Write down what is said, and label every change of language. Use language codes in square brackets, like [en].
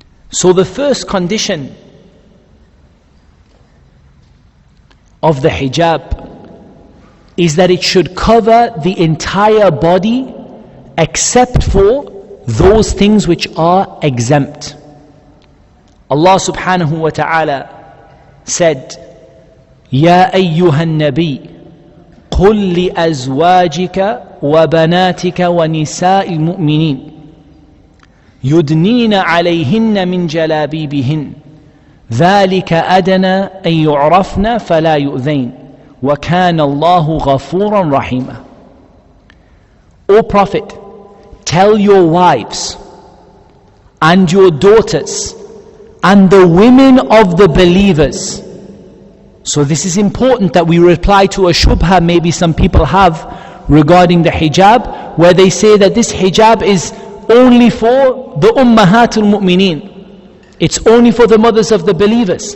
[en] So the first condition of the hijab is that it should cover the entire body except for those things which are exempt. [ar] Allah subhanahu wa ta'ala said, Ya ayyuhan nabi, قل لأزواجك وبناتك ونساء المؤمنين يدنين عليهن من جلابيبهن ذلك أدنى أن يعرفن فلا يؤذين وكان الله غفورا رحيما. [en] O Prophet, tell your wives and your daughters and the women of the believers. So this is important that we reply to a shubha maybe some people have regarding the hijab, where they say that this hijab is only for the ummahatul mu'mineen, it's only for the mothers of the believers.